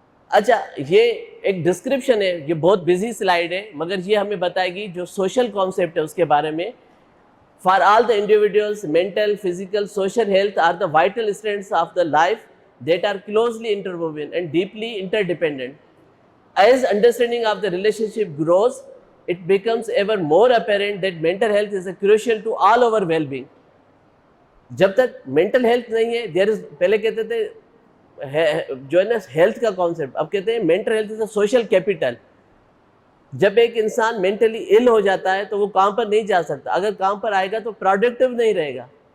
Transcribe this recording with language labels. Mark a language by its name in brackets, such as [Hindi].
[Urdu] اچھا, یہ ایک ڈسکرپشن ہے, یہ بہت بزی سلائیڈ ہے, مگر یہ ہمیں بتائے گی جو سوشل کانسیپٹ ہے اس کے بارے میں. [English] For all the individuals, mental, physical, social health are the vital strands of the life that are closely interwoven and deeply interdependent. As understanding of the relationship grows, it becomes ever more apparent that mental health is crucial to all our well-being. [Urdu] جب تک mental health نہیں ہے, [English] there is, [Urdu] پہلے کہتے تھے جو ہے نا ہیلتھ کا کانسیپٹ, اب کہتے ہیں [English] mental health is a social capital. [Urdu] جب ایک انسان مینٹلی ill ہو جاتا ہے تو وہ کام پر نہیں جا سکتا, اگر کام پر آئے گا تو پروڈکٹیو نہیں رہے گا.